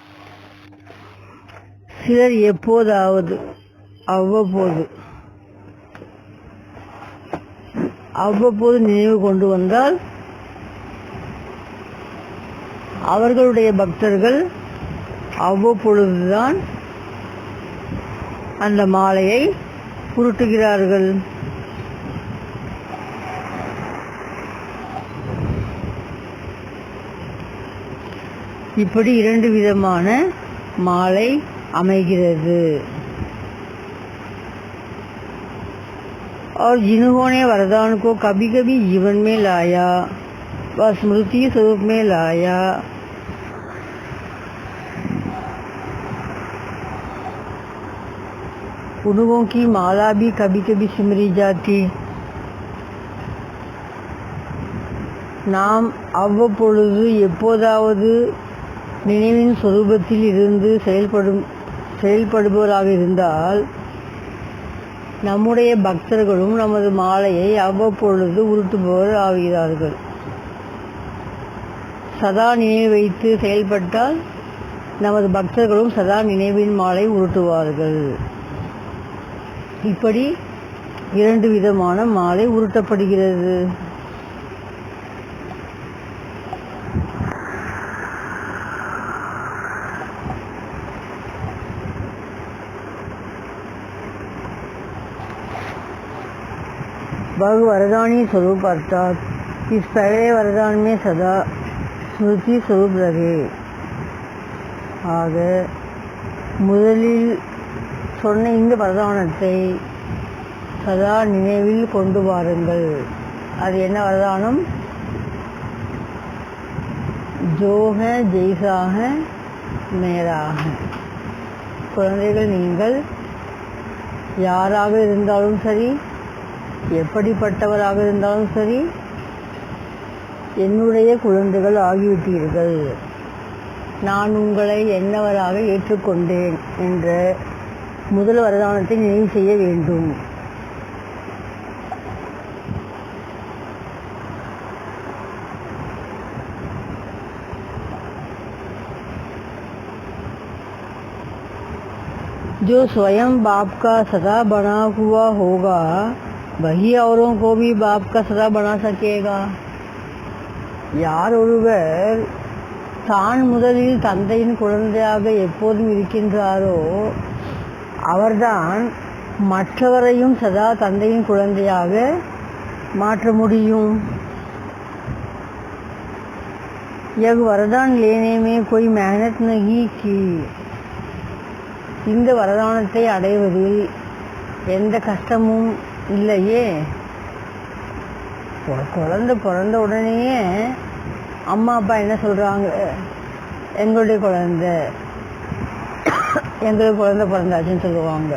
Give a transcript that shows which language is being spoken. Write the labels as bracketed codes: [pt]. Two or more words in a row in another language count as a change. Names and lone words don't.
[ta] சிலர் எப்போதாவது அவ்வப்போது அவ்வப்போது நினைவு கொண்டு வந்தால் அவர்களுடைய பக்தர்கள் அவ்வப்பொழுதுதான் அந்த மாலையை உருட்டுகிறார்கள். இப்படி 2 விதமான மாலை அமைகிறது. [hi] और जिन्होंने वरदान को कभी कभी जीवन में लाया व स्मृति स्वरूप में लाया, उन्हों की माला भी कभी कभी सिमरी जाती. [ta] நாம் அவ்வப்பொழுது எப்போதாவது நினைவின் சொரூபத்தில் இருந்து செயல்படுபவராக இருந்தால் நம்முடைய பக்தர்களும் நமது மாலையை அவ்வப்பொழுது உருட்டுபவர் ஆகிறார்கள். சதா நினைவு வைத்து செயல்பட்டால் நமது பக்தர்களும் சதா நினைவின் மாலை உருட்டுவார்கள். இப்படி 2 விதமான மாலை உருட்டப்படுகிறது. [hi] बहु वरदानी स्वरूप अर्थात इस पहले वरदान में सदा स्मृति स्वरूप रहे. [ta] ஆக முதலில் சொன்ன இந்த வரதானத்தை சதா நினைவில் கொண்டு வாருங்கள். அது என்ன வரதானம்? [hi] जो है जैसा है मेरा है. [ta] குழந்தைகள், நீங்கள் யாராக இருந்தாலும் சரி, எப்படிப்பட்டவராக இருந்தாலும் சரி, என்னுடைய குழந்தைகள் ஆகிவிட்டீர்கள். நான் உங்களை என்னவராக ஏற்றுக்கொண்டேன் என்ற முதல் வரதானத்தை நினைவு செய்ய வேண்டும். [hi] जो स्वयं बाप का सदा बना हुआ होगा वही औरों को भी बाप का सदा बना सकेगा. [ta] யார் ஒருவர் தான் முதலில் தந்தையின் குழந்தையாக எப்போதும் இருக்கின்றாரோ அவர்தான் மற்றவரையும் சதா தந்தையின் குழந்தையாக மாற்ற முடியும். [hi] यह वरदान लेने में कोई मेहनत नहीं की. [ta] இந்த வரதானத்தை அடைவதில் எந்த கஷ்டமும் இல்லையே. குழந்தை பிறந்த உடனேயே அம்மா அப்பா என்ன சொல்கிறாங்க? எங்களுக்கு குழந்தை பிறந்தாச்சுன்னு சொல்லுவாங்க.